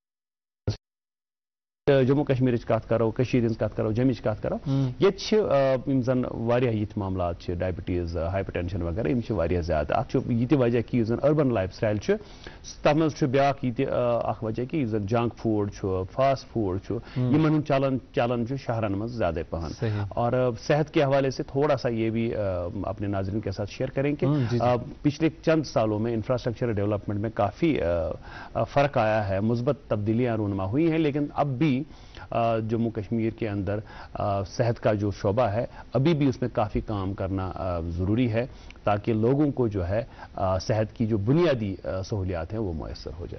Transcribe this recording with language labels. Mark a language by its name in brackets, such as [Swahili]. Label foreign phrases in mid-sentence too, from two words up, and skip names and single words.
[Kashmiri] جموں کشمیرٕچ کتھ کرو کٔشیٖرِ ہٕنٛز کتھ کرو جمِچ کتھ کرو ییٚتہِ چھِ یِم زن واریاہ یِتھۍ معاملات چھِ [English] diabetes hyper tension [Kashmiri] وغیرہ یِم چھِ واریاہ زیادٕ اتھ چھُ یہِ تہِ وجہ کہِ یُس زن [English] urban life style [Kashmiri] چھُ تتھ منٛز چھُ بیٛاکھ یہِ تہِ اکھ وجہ کہِ یُس زن [English] junk food [Kashmiri] چھُ [English] fast food [Kashmiri] چھُ یِمن ہُنٛد چلن چھُ شہرن منٛز زیادٕ پہن [Urdu] اور صحت کے حوالے سے تھوڑا سا یہ بھی اپنے ناظرین کے ساتھ شیئر کریں کہ پچھلے چند سالوں میں [English] infrastructure development [Urdu] میں کافی فرق آیا ہے مثبت تبدیلیاں رونما ہوئی ہیں لیکن اب بھی جموں کشمیر کے اندر صحت کا جو شعبہ ہے ابھی بھی اس میں کافی کام کرنا ضروری ہے تاکہ لوگوں کو جو ہے صحت کی جو بنیادی سہولیات ہیں وہ میسر ہو جائے.